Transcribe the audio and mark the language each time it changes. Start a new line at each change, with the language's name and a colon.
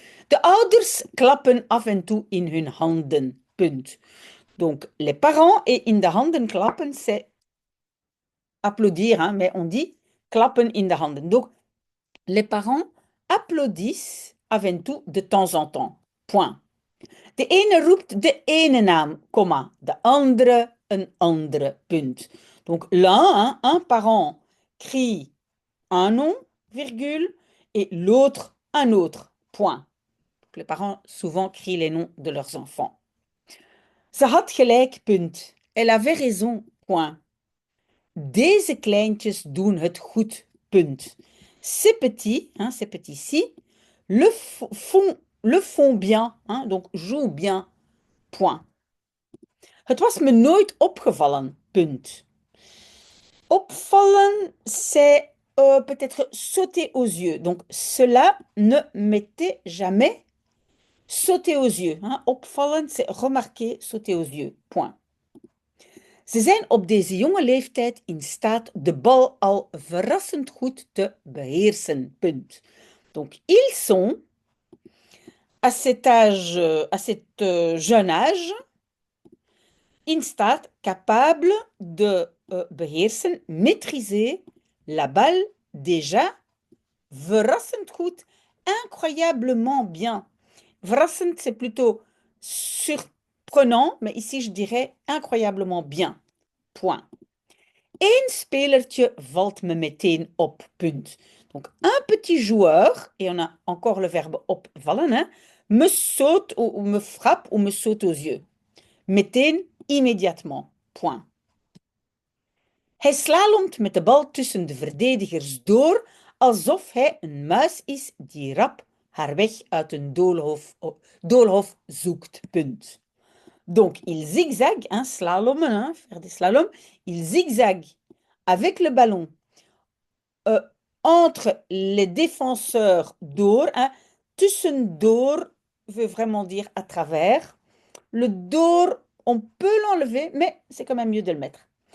Dutch: De ouders klappen af en toe in hun handen. Punt.
French: Donc, les parents et
Dutch: in de handen klappen,
French: c'est applaudir, hein, mais on dit
Dutch: klappen in de handen.
French: Donc, les parents applaudissent
Dutch: af en toe
French: de temps en temps. Point.
Dutch: De ene roept de ene naam, comma, de andere een andere, punt.
French: Donc l'un, hein, un parent crie un nom, virgule, et l'autre un autre, point. Donc, les parents souvent crient les noms de leurs enfants.
Dutch: Ze had gelijk, punt.
French: Elle avait raison, point.
Dutch: Deze kleintjes doen het goed, punt.
French: Ces petits, hein, ces petits-ci, le font bien, hein, donc jouent bien, point.
Dutch: Het was me nooit opgevallen, punt.
French: Opvallen, c'est peut-être sauter aux yeux. Donc, cela ne m'était jamais sauté aux yeux. Hein. Opvallen, c'est remarquer, sauter aux yeux. Point.
Dutch: Ze zijn op deze jonge leeftijd in staat de bal al verrassend goed te beheersen. Punt.
French: Donc, ils sont à cet âge, à cet jeune âge, in staat, capable de beheersen, maîtriser la balle déjà
Dutch: verrassend goed,
French: incroyablement bien. Verrassend, c'est plutôt surprenant, mais ici je dirais incroyablement bien.
Dutch: Point. Eén spelertje valt me meteen op, punt.
French: Donc, un petit joueur, et on a encore le verbe opvallen, hein, me saute ou me frappe ou me saute aux yeux. Meteen, immédiatement. Point.
Dutch: Hij slalomt met de bal tussen de verdedigers door, alsof hij een muis is die rap haar weg uit een doolhof zoekt. Punt.
French: Donc, il zigzague, hein, slalom, hein, faire des slaloms, il zigzague avec le ballon euh, entre les défenseurs door. Hein, tussendoor veut vraiment dire à travers. Le door, on peut l'enlever, mais c'est quand même mieux de le mettre.